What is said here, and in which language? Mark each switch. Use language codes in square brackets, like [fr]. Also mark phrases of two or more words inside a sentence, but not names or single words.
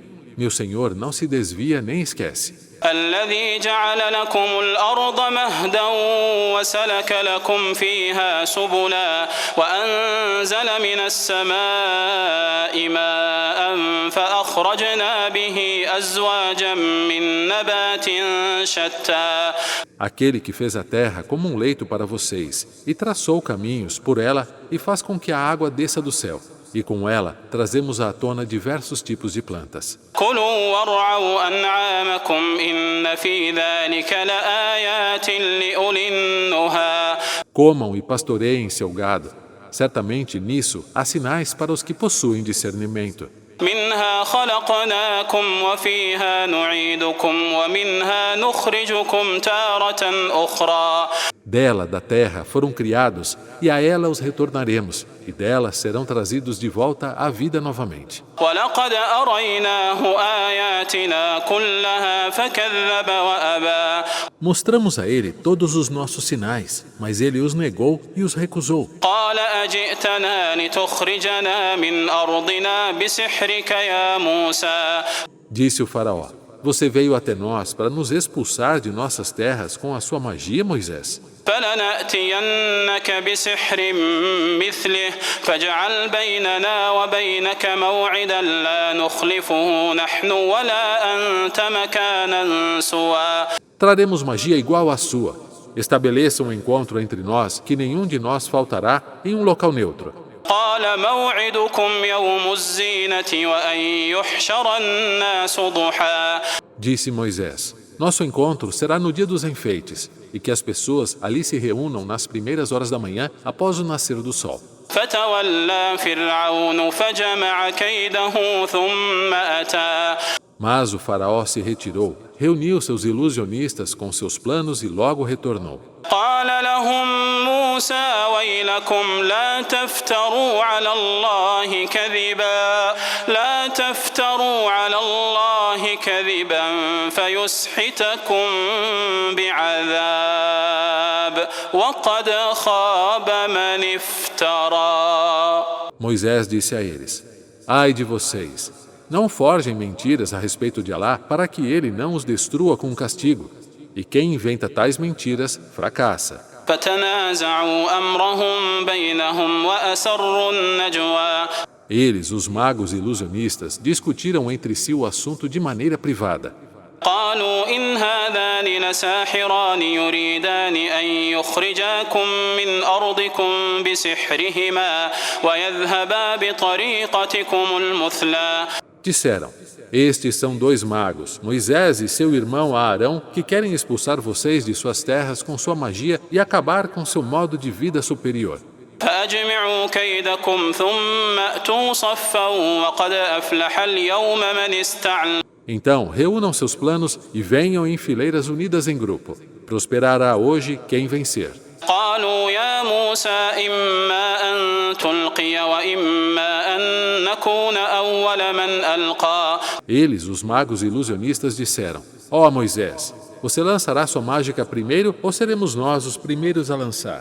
[pt] Meu Senhor não se desvia nem esquece. [ar] الذي جعل لكم الأرض مهدا وسلك لكم فيها سبلا وأنزل من السماء ماء فأخرجنا به أزواجا من نبات شتى [pt] Aquele que fez a terra como um leito para vocês e traçou caminhos por ela e faz com que a água desça do céu. E com ela trazemos à tona diversos tipos de plantas. [ar] كلوا وارعوا أنعامكم إن في ذلك لآيات لأولي النهى [pt] Comam e pastoreiem seu gado. Certamente nisso há sinais para os que possuem discernimento. [ar] منها خلقناكم وفيها نعيدكم ومنها نخرجكم تارة أخرى [pt] Dela, da terra, foram criados, e a ela os retornaremos, e dela serão trazidos de volta à vida novamente. [ar] ولقد أريناه آياتنا كلها فكذب وأبى [pt] Mostramos a ele todos os nossos sinais, mas ele os negou e os recusou. [ar] قال أجئتنا لتخرجنا من أرضنا بسحرك يا موسى [pt] Disse o faraó: Você veio até nós para nos expulsar de nossas terras com a sua magia, Moisés? [ar] فلنأتينك بسحر مثله فاجعل بيننا وبينك موعدا لا نخلفه نحن ولا أنت مكانا سوى [pt] Traremos magia igual à sua. Estabeleça um encontro entre nós que nenhum de nós faltará em um local neutro. [ar] قال موعدكم يوم الزينة وأن يحشر الناس ضحى [pt] Disse Moisés: Nosso encontro será no dia dos enfeites, e que as pessoas ali se reúnam nas primeiras horas da manhã após o nascer do sol. [ar] فتولى فرعون فجمع كيده ثم أتى [pt] Mas o faraó se retirou, reuniu seus ilusionistas com seus planos e logo retornou. [ar] قال لهم موسى ويلكم لا تفتروا على الله كذبا فيسحتكم بعذاب وقد خاب من افترى. [pt] Moisés disse a eles: Ai de vocês! Não forjem mentiras a respeito de Alá para que ele não os destrua com um castigo. E quem inventa tais mentiras, fracassa. [ar] فتنازعوا أمرهم بينهم وأسروا النجوى. [pt] Eles, os magos ilusionistas, discutiram entre si o assunto de maneira privada. [ar] قالوا إن هذان لساحران يريدان أن يخرجاكم من أرضكم بسحرهما ويذهبا بطريقتكم المثلى. [pt] Disseram: Estes são dois magos, Moisés e seu irmão Aarão, que querem expulsar vocês de suas terras com sua magia e acabar com seu modo de vida superior. [ar] فأجمعوا كيدكم ثم أتوا صفا وقد أفلح اليوم من استعلى. [pt] Então, reúnam seus planos e venham em fileiras unidas em grupo. Prosperará hoje quem vencer. [ar] قالوا يا موسى إما أن تلقي وإما أن نكون أول من ألقى. [pt] Eles, os magos ilusionistas, disseram: Ó Moisés, você lançará sua mágica primeiro ou seremos nós os primeiros a lançar?